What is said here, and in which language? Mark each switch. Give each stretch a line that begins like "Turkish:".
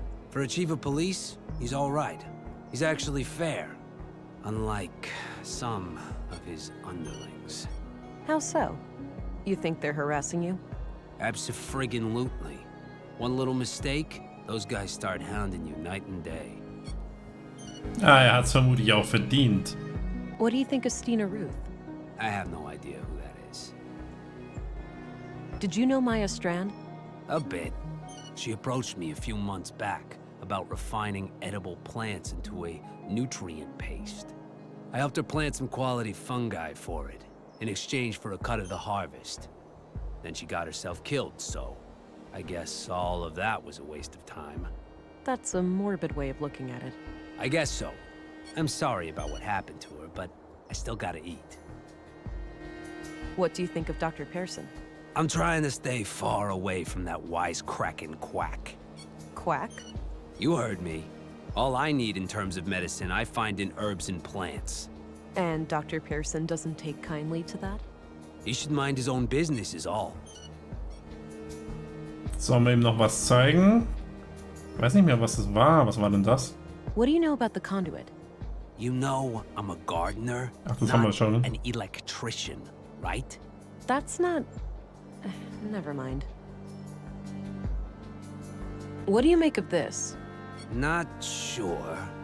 English: For a chief of police, he's all right. He's actually fair. Unlike some of his underlings. How so? You think they're harassing you? Abso-friggin-lutely. One little mistake, those guys start hounding you night and day.
German: Er hat's vermutlich auch verdient.
English: What do you think of Stina Ruth? I have no idea who that is. Did you know Maya Strand? A bit. She approached me a few months back about refining edible plants into a nutrient paste. I helped her plant some quality fungi for it, in exchange for a cut of the harvest. Then she got herself killed, so I guess all of that was a waste of time. That's a morbid way of looking at it. I guess so. I'm sorry about what happened to her, but I still gotta eat. What do you think of Dr. Pearson? I'm trying to stay far away from that wisecracking quack. Quack? You heard me. All I need in terms of medicine, I find in herbs and plants. And Dr. Pearson doesn't take kindly to that? He should mind his own business is all.
German: Sollen wir ihm noch was zeigen? Ich weiß nicht mehr, was das war. Was war denn das?
English: What do you know about the conduit? You know I'm a gardener,
German: Ach, das haben wir
English: not
German: schon.
English: an electrician, right? That's not... Never mind. What do you make of this? Not sure.